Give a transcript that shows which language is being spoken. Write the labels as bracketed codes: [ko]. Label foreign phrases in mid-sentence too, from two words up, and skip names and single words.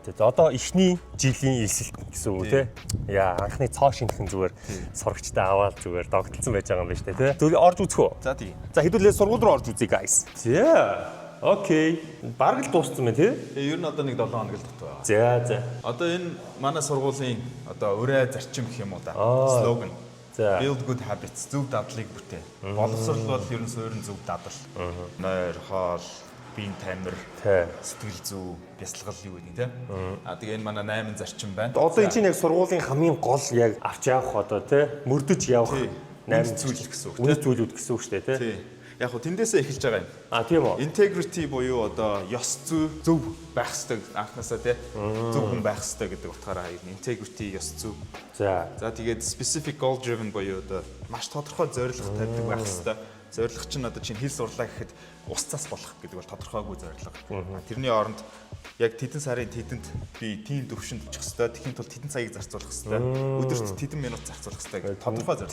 [mn] За одоо эхний жилийн элсэлт гэсэн үг тий. Яа анхны цоо шинхэн зүгээр сурагчтай аваад зүгээр догтлсон байж байгаа юм байна шүү дээ тий. Зүгээр орж үзэх үү? За тийм. За хэдүүлээ сургууль руу орж үзье guys. За окей. Бараг л дууссан байна тий. Ер нь одоо нэг 7 хоног л дотор байна. За. Одоо энэ манай сургуулийн одоо өрөө зарчим гэх юм уу да. Слоган. [en] Build good habits, [mn] зөв дадлыг бүтээ. Боловсрол бол ер нь суурин зөв дадал. Нойр, хоол, биеийн тамир, сэтгэл зүй, бясалгал юу гэдэг тийм. Тэгээ энэ манай 8 зарчим байна. Одоо энэ чинь яг сургуулийн хамгийн гол яг авч явах одоо тийм мөрдөж явах 8 зүйл гэсэн үг тийм. Үнэт зүйлүүд гэсэн үг шүү дээ тийм. Яг хөө тэндээсээ эхэлж байгаа юм. Тийм үү. Integrity буюу одоо ёс зүй зөв байх ёстой анхнаасаа тий. Зөв хүн байх ёстой гэдэг утгаараа integrity ёс зүй. За тэгээд [en] specific goal driven [mn] буюу одоо маш тодорхой зорилго тавьдаг байх ёстой. Зорилго чинь одоо чинь хэл сурлаа гэхэд ус цас болох гэдэг бол тодорхойгүй зорилго. Тэрний оронд яг тэдэн сарын тэдэнд би тийм төвшөнд очих хэвээр тэхийн тулд тэдэн цагийг зарцуулах хэвээр өдөрт тэдэн минут зарцуулах хэвээр гэдэг тодорхой зорилго.